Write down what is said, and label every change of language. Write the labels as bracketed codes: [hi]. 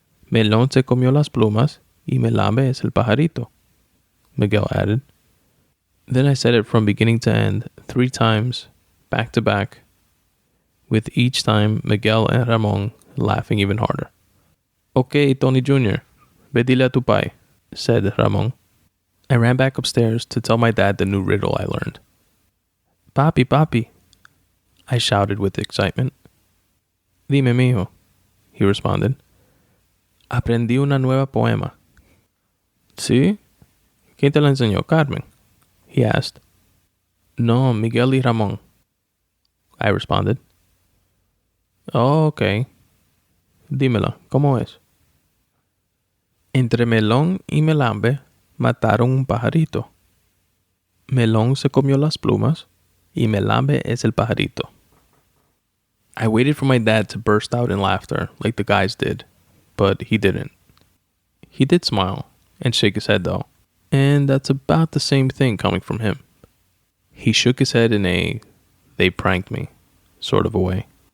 [es] Melón se comió las plumas y melambe es el pajarito, [en] Miguel added. Then I said it from beginning to end 3 times, back to back, with each time Miguel and Ramón laughing even harder. [es] Okay, Tony Jr., ve dile a tu pai, [en] said Ramón. I ran back upstairs to tell my dad the new riddle I learned. Papi, I shouted with excitement. [es] Dime, mijo, [en] he responded. [es] Aprendí una nueva poema. ¿Sí? ¿Quién te la enseñó, Carmen? [en] He asked. [es] No, Miguel y Ramón, [en] I responded. Oh, okay. [es] Dímela, ¿cómo es? Entre melón y melambe mataron un pajarito. Melón se comió las plumas y melambe es el pajarito. [en] I waited for my dad to burst out in laughter like the guys did, but he didn't. He did smile and shake his head though, and that's about the same thing coming from him. He shook his head in a they pranked me sort of a way.